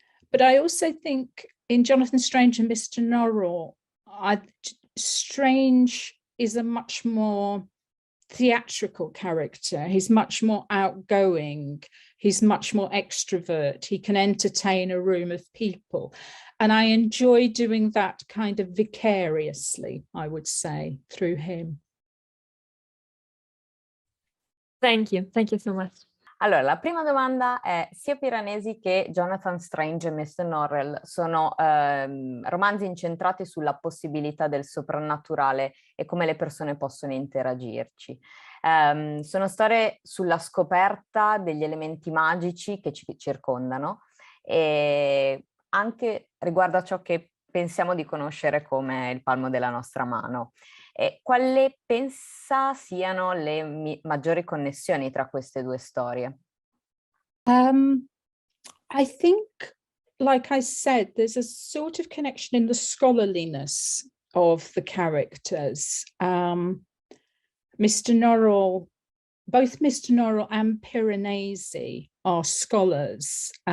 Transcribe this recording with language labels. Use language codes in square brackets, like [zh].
[en] But I also think in Jonathan Strange and Mr. Norrell, Strange is a much more theatrical character. He's much more outgoing. He's much more extrovert. He can entertain a room of people. And I enjoy doing that kind of vicariously, I would say, through him. Thank you so much. [it] Allora, la prima domanda è: sia Piranesi che Jonathan Strange e Mr. Norrell sono romanzi incentrati sulla possibilità del soprannaturale e come le persone possono interagirci. Sono storie sulla scoperta degli elementi magici che ci circondano e anche riguardo a ciò che pensiamo di conoscere come il palmo della nostra mano. Quali pensa siano le maggiori connessioni tra queste due storie? [en] I think, like I said, there's a sort of connection in the scholarliness of the characters. Mr. Norrell, both Mr. Norrell and Piranesi are scholars.